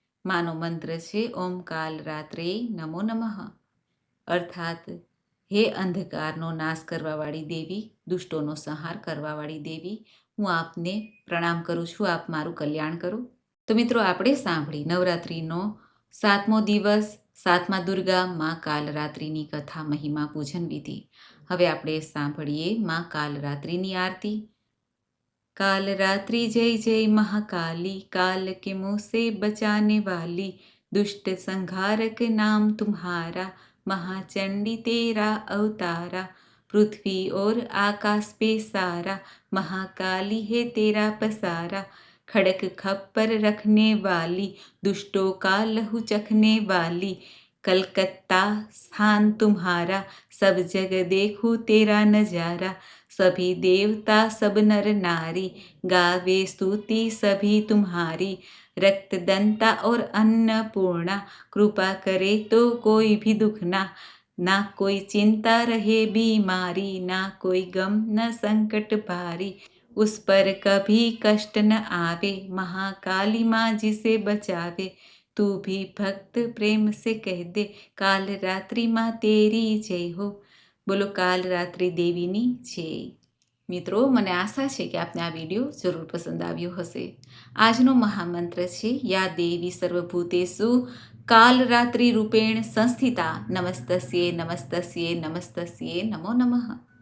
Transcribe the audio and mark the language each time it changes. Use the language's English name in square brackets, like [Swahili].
[Gujarati] માનો મંત્ર છે [Sanskrit] ઓમ કાલરાત્રે નમો નમઃ, [Gujarati] અર્થાત હે અંધકારનો નાશ કરવાવાળી દેવી, દુષ્ટોનો સંહાર કરવાવાળી દેવી, હું આપને પ્રણામ કરું છું, આપ મારું કલ્યાણ કરો. તો મિત્રો આપણે સાંભળી નવરાત્રિનો 7મો દિવસ, 7મા દુર્ગા મા કાલરાત્રિની કથા, મહિમા, પૂજન વિધિ. હવે આપણે સાંભળીએ મા કાલરાત્રિની આરતી. [Hindi] काल रात्रि जय जय महाकाली, काल के मुँह से बचाने वाली, दुष्ट संहारक नाम तुम्हारा, महाचंडी तेरा अवतारा, पृथ्वी और आकाश पे सारा, महाकाली है तेरा पसारा, खड़क खप्पर रखने वाली, दुष्टों का लहू चखने वाली, कलकत्ता स्थान तुम्हारा, सब जग देखूं तेरा नजारा, सभी देवता सब नर नारी, गावे स्तुति सभी तुम्हारी, रक्तदंता और अन्नपूर्णा, कृपा करे तो कोई भी दुख ना कोई चिंता रहे बीमारी, ना कोई गम न संकट भारी, उस पर कभी कष्ट न आवे, महाकाली माँ जिसे बचावे, तू भी भक्त प्रेम से कह दे, काल रात्रि माँ तेरी जय हो. [Gujarati] બોલો કાલ રાત્રિ દેવીની જય. મિત્રો, મને આશા છે કે આપને આ વિડીયો જરૂર પસંદ આવ્યો હશે. આજનો મહામંત્ર છે [Sanskrit] યા દેવી સર્વભૂતેષુ કાલરાત્રિ રૂપેણ સંસ્થિતા, નમસ્તસ્યે નમસ્તસ્યે નમસ્તસ્યે નમો નમઃ.